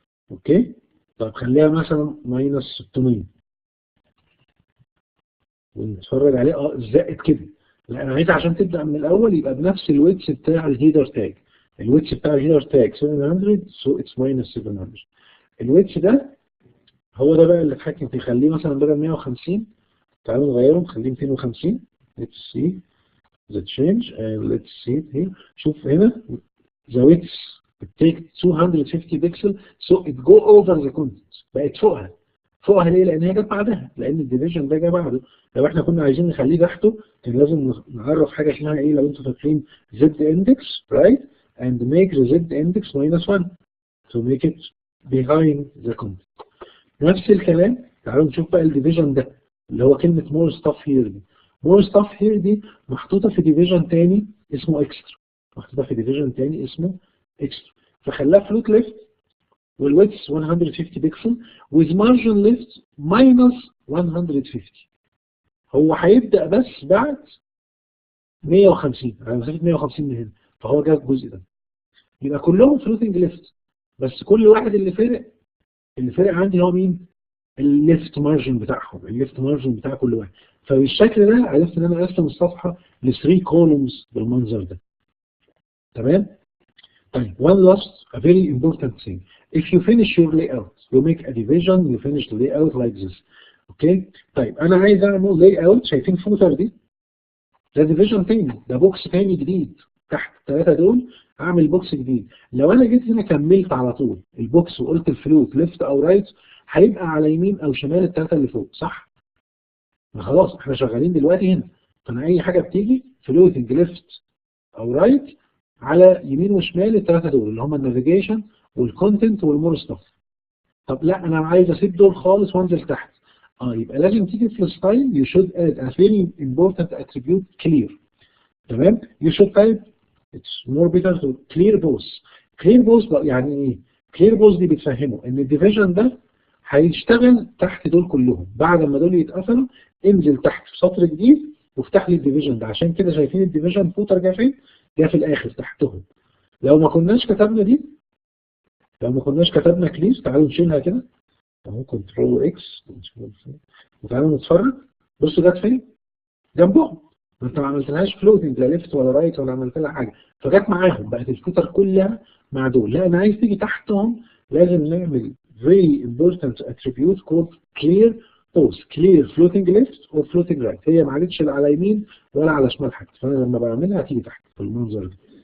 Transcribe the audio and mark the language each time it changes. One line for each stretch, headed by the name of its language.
Arabic: اوكي؟ طب خليها مثلا ماينس 600 ونتفرج عليه. زقت كده. لا انا عايز عشان تبدأ من الاول يبقى بنفس الويتس بتاع الهيدر تاج. الويتس بتاع الهيدر تاج 700 سو اتس ماينس 700. الويتس ده هو ده بقى اللي اتحكم فيه. خليه مثلا بدل 150 تعالوا نغيره نخليه 250.
English: let's see the change and let's see it here.
Arabic: شوف هنا
English: the width it take 250 pixel so it go over the content.
Arabic: بقت فوقها ليه؟ لان هي جت بعدها، لان الديفيجن ده جه بعده. لو احنا كنا عايزين نخليه تحته كان لازم نعرف حاجه اسمها ايه لو انتوا فاكرين
English: z index right and make the z index minus 1 to make it behind the content.
Arabic: نفس الكلام. تعالوا نشوف بقى الديفيجن ده اللي هو كلمة مور ستاف هير دي. مور ستاف هير دي محطوطة في ديفيجن تاني اسمه اكسترا. محطوطة في ديفيجن تاني اسمه اكسترا. فخلاها فلوت ليفت والويتس 150 بكسل
English: with margin left minus 150.
Arabic: هو هيبدأ بس بعد 150 على مسافة 150 من هنا، فهو جاب الجزء ده. يبقى كلهم فلوتنج ليفت، بس كل واحد اللي فرق عندي هو مين؟ الليفت مارجن بتاعهم، الليفت مارجن بتاع كل واحد. فبالشكل ده عرفت ان انا اقسم الصفحه ل 3 كولومز بالمنظر ده. تمام؟ طيب
English: one last a very important thing. If you finish your layout you make a division you finish the layout like this.
Arabic: اوكي؟ طيب انا عايز اعمل layout. شايفين فوتر دي؟ ده ديفيجن تاني، ده بوكس تاني جديد تحت الثلاثه دول. اعمل بوكس جديد. لو انا جيت هنا كملت على طول البوكس وقلت الفلوت ليفت او رايت هيبقى على يمين او شمال الثلاثه اللي فوق، صح؟ خلاص احنا شغالين دلوقتي هنا، فانا اي حاجه بتيجي فلوتنج ليفت او رايت على يمين وشمال الثلاثه دول اللي هم النافيجيشن والكونتنت والمور ستاف. طب لا انا عايز اسيب دول خالص وانزل تحت. يبقى لازم تيجي في الستايل
English: you should add a very important attribute clear.
Arabic: تمام؟
English: you should type it's more better to clear both.
Arabic: clear both يعني ايه؟ clear both دي بتفهمه ان الديفيجن ده هيشتغل تحت دول كلهم. بعد ما دول يتقفلوا انزل تحت في سطر جديد وافتح لي الديفيجن ده. عشان كده شايفين الديفيجن فوتر جه فين؟ جه في الاخر تحتهم. لو ما كناش كتبنا دي، لو ما كناش كتبنا كلير، تعالوا نشيلها كده اهو كنترول اكس وتعالوا نتفرج. بصوا جت فين؟ جنبهم. انت ما عملتلهاش فلوتنج لا ليفت ولا رايت ولا عملت لها حاجه، فجت معاهم بقت الفوتر كلها مع دول. لا انا عايز تيجي تحتهم لازم نعمل
English: very important attribute called clear both clear floating left or floating right.
Arabic: هي ما عادتش لا على يمين ولا على شمال حتى، فانا لما بعملها هتيجي تحت بالمنظر ده.